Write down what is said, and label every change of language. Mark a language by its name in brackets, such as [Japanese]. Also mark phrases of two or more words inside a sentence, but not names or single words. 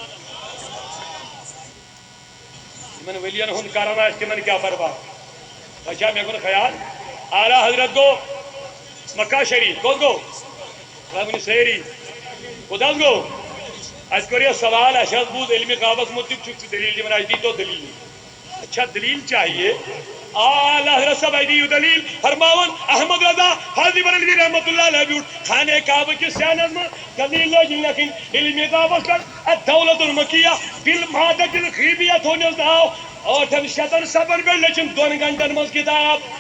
[Kashmiri] یِمن ؤلین ہُنٛد کرن آسہِ تِمن کیٛاہ پرواہ تۄہہِ چھا مےٚ کوٚر خیال اعلیٰ حضرت گوٚو مکہ شریف کوٚت گوٚو ؤنِو سٲری کوٚت حظ گوٚو اَسہِ کوٚر یہِ سوال اَسہِ حظ بوٗز علمِ غابس مُتعلق چھُکھ ژٕ دلیٖل دِوان اَسہِ دیٖتو دلیٖل [Urdu] اچھا دلیٖل چاہیے [Kashmiri] اعلیٰ حضرت صاحب اَسہِ دِیِو دلیٖل فرماوان احمد رضا حاضی بریلوی [Arabic] رحمتہ اللہ علیہ [Kashmiri] بیوٗٹھ خانہ کعبہ کِس سینس منٛز دلیٖل لٲج لیکھٕنۍ علمِ غابس پٮ۪ٹھ اَتھ دولت المکیہ بالمادة الغیبیہ تھوٚونَس ناو 800 صفن پٮ۪ٹھ لیٚچھِن 2 گنٹن منٛز کِتاب